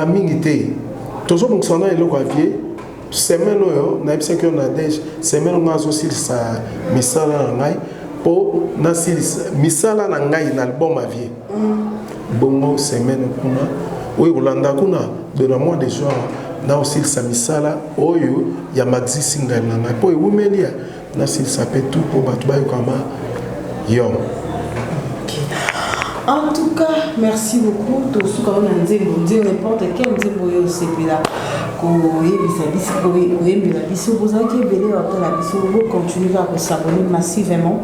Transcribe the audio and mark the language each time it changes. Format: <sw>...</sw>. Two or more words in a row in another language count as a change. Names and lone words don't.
<ln>mingi te tozo monsana eloko avie semaine oyo na ebisa ko na dej semaine ngazo silisa misala na ngai po na silisa misala na ngai na album avie bongo semaine kuna oyo kolanda kuna</ln> <fr>de la mois de juin</fr> <ln>na silisa misala oyo ya</ln> <fr>maxi single</fr> <ln>na ngai po ewumelia na silisa pe tout po batu bayo kama yo.</ln> <fr>En tout cas, merci beaucoup. Tout ce qu'on a dit, n'importe quel nzembo c'est là. Continuez à vous abonner massivement.</fr>